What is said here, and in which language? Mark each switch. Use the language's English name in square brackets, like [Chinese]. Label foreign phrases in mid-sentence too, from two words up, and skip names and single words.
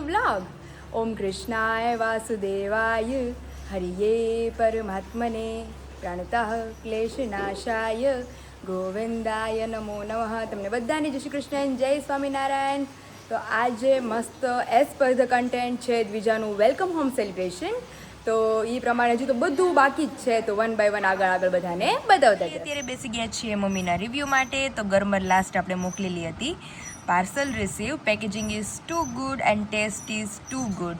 [Gujarati] व्लॉग। [Sanskrit] ओम कृष्णाय वासुदेवाय हरिये परमात्मने प्रणतः क्लेशनाशाय गोविंदाय नमो नमः। [Gujarati] તમને બધાને જય શ્રી કૃષ્ણ, જય સ્વામિનારાયણ। તો આજે મસ્ત [English] as per the content [Gujarati] છે દ્વિજાનું [English] welcome home celebration. [Gujarati] તો એ પ્રમાણે હજુ તો બધું બાકી જ છે, તો [English] one by one [Gujarati] આગળ બધાને બતાવતા જઈએ। અત્યારે બેસી ગયા છીએ મમ્મીના રિવ્યૂ માટે। તો ગરમર લાસ્ટ આપણે મોકલેલી હતી, [English] parcel receive, packaging is too good and taste is too good.